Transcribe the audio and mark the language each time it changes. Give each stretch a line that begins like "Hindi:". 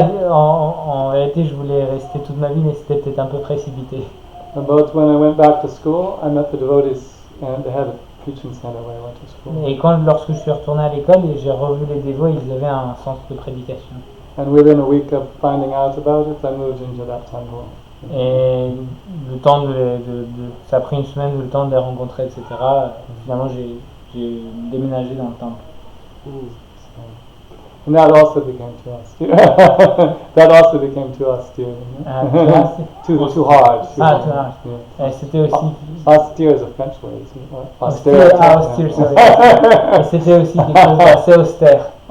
French: En réalité, je voulais rester toute ma vie, mais c'était peut-être un peu précipité.
English: But when I went back to school, I met the devotees, and they had a preaching center where I went to school.
French: Et lorsque je suis retourné à l'école et j'ai revu les dévots, ils avaient un centre de prédication.
English: And within a week of finding out about it, I moved into that temple.
French: Et le temps ça a pris une semaine, le temps de les rencontrer, etc. Finalement, j'ai déménagé dans le temple.
English: And that also became too austere. That also became too austere. Too hard. Too hard. Yeah.
French: Et c'était aussi...
English: Austere is a French word, isn't it? Austere. Austere, sorry.
French: Et c'était aussi quelque chose d'assez austère.